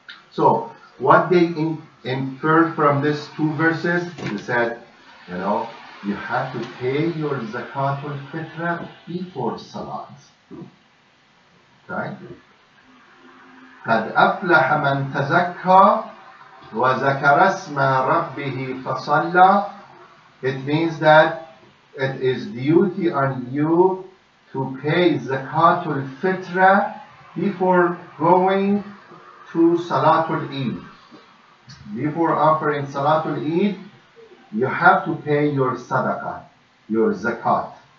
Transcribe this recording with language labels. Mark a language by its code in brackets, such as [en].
[en] So what they inferred from these two verses, they said, you have to pay your zakatul fitra before salat. Okay? [ar] قد أفلح من تزكى وذكر اسم ربه فصلى. [en] It means that it is duty on you to pay zakatul fitra before going to salatul Eid. Before offering salatul Eid, you have to pay your sadaqah, your zakat.